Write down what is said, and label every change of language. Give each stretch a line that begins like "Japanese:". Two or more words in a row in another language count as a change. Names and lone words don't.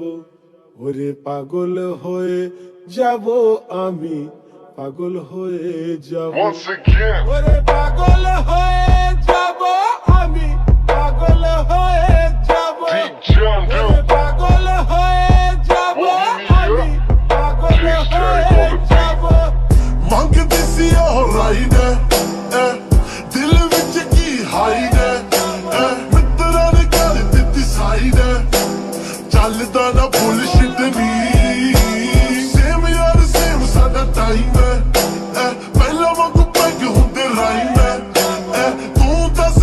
Bangla: ওরে পাগল হয়ে যাব আমি, পাগল হয়ে যাব।
English: Once again,
Bangla: ওরে পাগল হয়ে যাব আমি, পাগল হয়ে যাব। Deep Jungle, ওরে পাগল হয়ে যাব আমি, পাগল হয়ে যাব।
Punjabi: ਮੰਗਦੀ ਸੀ ਉਹ ਰਾਈਡ ਦਿਲ ਵਿੱਚ ਕੀ ਹਾਈਡ ਮਿੱਤਰਾਂ ਨੇ ਕਰ ਦਿੱਤੀ ਸਾਈਡ ਚੱਲਦਾ ਨਾ ਬੁਲਸ਼ਿਟ ਨੀ ਸੇਮ ਯਾਰ ਸੇਮ ਸਾਡਾ ਟਾਈਮ ਪਹਿਲਾਂ ਵਾਂਗੂ ਪੈਗ ਹੁੰਦੇ ਰਾਈਮ ਤੂੰ ਦੱਸ